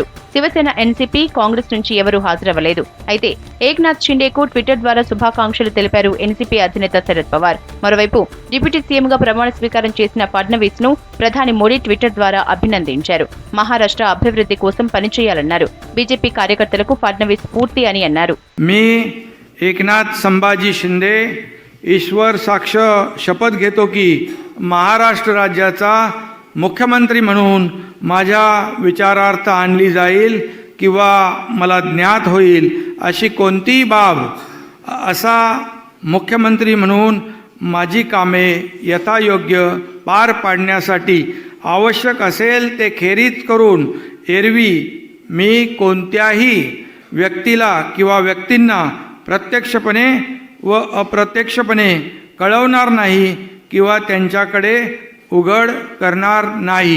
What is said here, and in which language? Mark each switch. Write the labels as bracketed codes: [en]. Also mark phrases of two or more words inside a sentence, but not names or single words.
[te] శివసేన, ఎన్సీపీ, కాంగ్రెస్ నుంచి ఎవరూ హాజరవ్వలేదు. అయితే ఏక్నాథ్ షిండేకు ట్విట్టర్ ద్వారా శుభాకాంక్షలు తెలిపారు ఎన్సీపీ అధినేత శరద్ పవార్. మరోవైపు డిప్యూటీ సీఎంగా ప్రమాణ స్వీకారం చేసిన ఫడ్నవీస్ ను ప్రధాని మోడీ ట్విట్టర్ ద్వారా అభినందించారు. మహారాష్ట్ర అభివృద్ధి కోసం పనిచేయాలన్నారు. బీజేపీ కార్యకర్తలకు ఫడ్నవీస్ స్ఫూర్తి అని అన్నారు. [mr] मी एकनाथ संभाजी शिंदे ईश्वर साक्ष शपथ घेतो की महाराष्ट्र राज्याचा मुख्यमंत्री म्हणून माझ्या विचारार्थ आणली जाईल किंवा मला ज्ञात होईल अशी कोणतीही बाब असा मुख्यमंत्री म्हणून माझी कामे यथायोग्य पार पाडण्यासाठी आवश्यक असेल ते खेरीज करून एरवी मी कोणत्याही व्यक्तीला किंवा व्यक्तींना प्रत्यक्षपणे व अप्रत्यक्षपणे कळवणार नाही किंवा त्यांच्याकडे उघड करणार नाही.